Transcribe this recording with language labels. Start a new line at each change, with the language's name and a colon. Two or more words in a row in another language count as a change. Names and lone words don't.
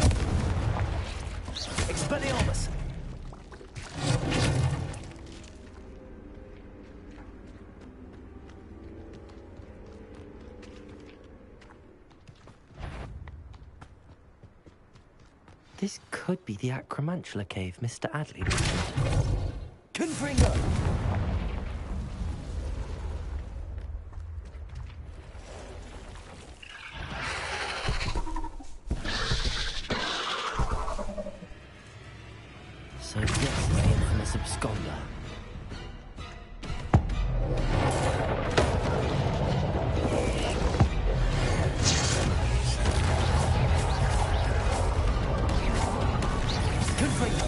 English: Expelliarmus. This could be the Acromantula cave Mr. Adley mentioned. Confringo! So this is the infamous absconder. Confringo!